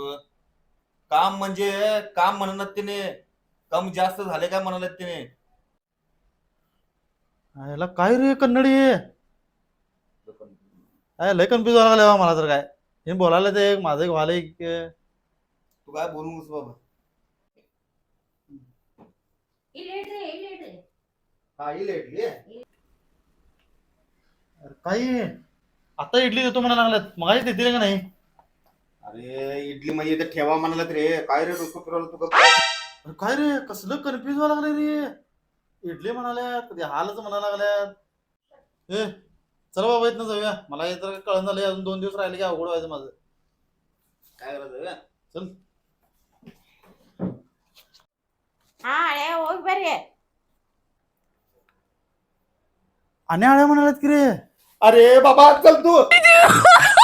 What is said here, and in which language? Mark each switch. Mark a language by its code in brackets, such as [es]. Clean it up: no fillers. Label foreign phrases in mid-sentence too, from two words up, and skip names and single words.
[mr] काम म्हणजे काम म्हणत तिने. कम जास्त झाले काय म्हणाले तिने. याला काय रे कन्नडी आहे. लय कन्फ्युज व्हायला लागलं बा मला तर काय. हे बोलायला ते एक माझं एक व्हायला एक. तू काय बोलू नकोस बाबा. [kn] ಇಲ್ಲಿ ಇಡ್ರಿ ಇಲ್ಲಿ ಇಡ್ರಿ. [mr] हा इलेटली. काही आता इडली देतो म्हणायला लागल्यात. मगाशी देतील का नाही? अरे इडली म्हणजे इथे ठेवा म्हणालात रे. काय रे डोकं फिरवलं तू. अरे काय रे कसलं कन्फ्युज व्हायला लागले रे. इडली म्हणाल्यात कधी हालच म्हणायला लागल्यात. ए चल बाबा इथनं जाऊया. मला हे तर कळण झालंय. अजून 2 दिवस राहिले की अवघड व्हायचं माझं. काय करायचं. चल [kn] ಹಾ ಹಳೆ ಹೋಗಿ ಬರ್ರಿ. [mr] आणि आळ्या म्हणाल्यात की रे. अरे बाबा चल तू.